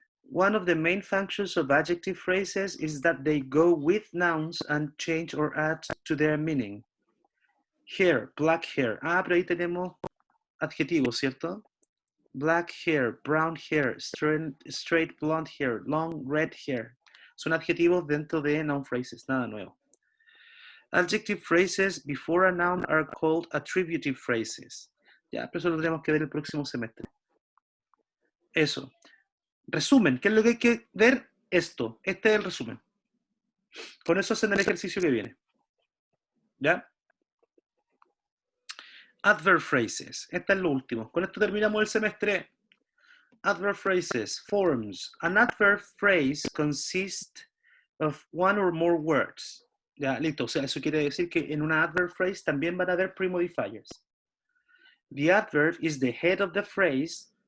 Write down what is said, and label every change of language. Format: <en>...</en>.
<en>One of the main functions of adjective phrases is that they go with nouns and change or add to their meaning. Hair, black hair.</en> <es>Pero ahí tenemos adjetivos, ¿cierto?</es> <en>Black hair, brown hair, straight blonde hair, long red hair.</en> <es>Son adjetivos dentro de noun phrases, nada nuevo.</es> <en>Adjective phrases before a noun are called attributive phrases.</en> <es>Ya, pero eso lo tenemos que ver el próximo semestre. Eso. Resumen, ¿qué es lo que hay que ver? Esto. Este es el resumen. Con eso hacen el ejercicio que viene. ¿Ya? Adverb phrases. Este es lo último. Con esto terminamos el semestre.</es> <en>Adverb phrases. Forms. An adverb phrase consists of one or more words.</en> <es>Ya, listo. O sea, eso quiere decir que en una adverb phrase también van a haber premodifiers.</es> <en>The adverb is the head of the phrase.</en>